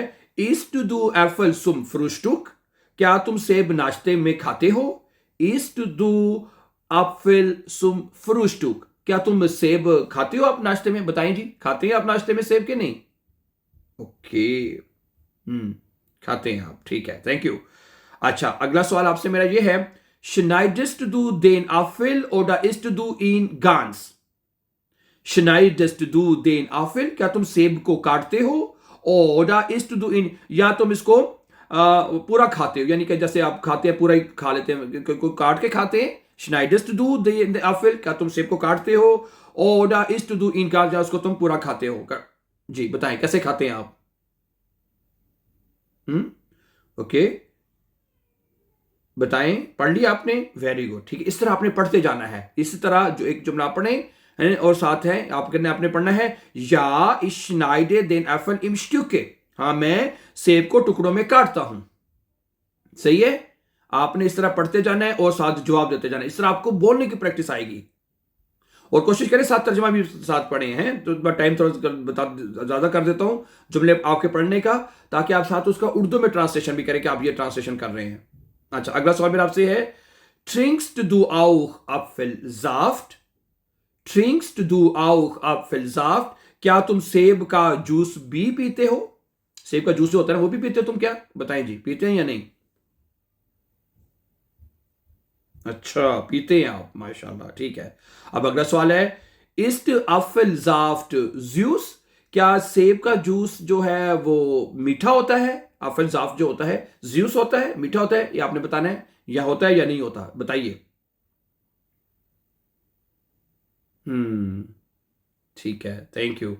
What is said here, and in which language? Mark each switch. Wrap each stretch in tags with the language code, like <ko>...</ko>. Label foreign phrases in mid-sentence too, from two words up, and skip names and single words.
<de>isst du den Apfel zum Frühstück.</de> <ur>کیا تم سیب ناشتے میں کھاتے ہو?</ur> <de>isst du den Apfel zum Frühstück.</de> <ur>کیا تم سیب کھاتے ہو آپ ناشتے میں؟ بتائیں جی، کھاتے ہیں آپ ناشتے میں سیب کے نہیں? ओके। کھاتے ہیں آپ، ٹھیک ہے,</ur> <en>thank you.</en> <ur>اچھا، اگلا سوال آپ سے میرا یہ ہے.</ur> <de>schneidest du den Apfel oder isst du ihn ganz? schneidest du den Apfel।</de> <ur>کیا تم سیب کو کاٹتے ہو?</ur> <de>oder isst du ihn,</de> <ur>یا تم اس کو پورا کھاتے ہو، یعنی کہ جیسے آپ کھاتے ہیں پورا ہی کھا لیتے ہیں، کو کاٹ کے کھاتے ہیں.</ur> <de>schneidest du den Apfel।</de> <ur>کیا تم سیب کو کاٹتے ہو?</ur> <de>oder isst du ihn ganz,</de> <ur>یا اس کو تم پورا کھاتے ہو? جی بتائیں، کیسے کھاتے ہیں آپ? اوکے، بتائیں۔ پڑھ لیا آپ نے?</ur> <en>very good,</en> <ur>ٹھیک ہے. اس طرح آپ نے پڑھتے جانا ہے۔ اس طرح جو ایک جملہ پڑھے ہیں اور ساتھ ہے آپ نے پڑھنا ہے.</ur> <de>या ich schneide den Apfel im Stücke।</de> <ur>ہاں، میں سیب کو ٹکڑوں میں کاٹتا ہوں. صحیح ہے. آپ نے اس طرح پڑھتے جانا ہے اور ساتھ جواب دیتے جانا ہے۔ اس طرح آپ کو بولنے کی پریکٹس آئے گی. اور کوشش کریں ساتھ ترجمہ بھی ساتھ پڑھے ہیں، تو ٹائم تھوڑا زیادہ کر دیتا ہوں جملے آپ کے پڑھنے کا، تاکہ آپ ساتھ اس کا اردو میں ٹرانسلیشن بھی کریں کہ آپ یہ ٹرانسلیشن کر رہے ہیں. اچھا، اگلا سوال میرا آپ سے ہے.</ur> <de>trinkst du auch Apfelsaft। trinkst du auch Apfelsaft।</de> <ur>کیا تم سیب کا جوس بھی پیتے ہو؟ سیب کا جوس جو ہوتا ہے وہ بھی پیتے ہو تم کیا? بتائیں جی، پیتے ہیں یا نہیں؟ اچھا، پیتے ہیں آپ، ماشاءاللہ، ٹھیک ہے. اب اگلا سوال ہے.</ur> <de>ist Apfelsaft süß।</de> <ur>کیا سیب کا جوس جو ہے وہ میٹھا ہوتا ہے? آفل جاف جو ہوتا ہے جیوس ہوتا ہے، میٹھا ہوتا ہے، یا آپ نے بتانا ہے یا ہوتا ہے یا نہیں ہوتا، بتائیے. ٹھیک ہے,</ur> <en>thank you.</en>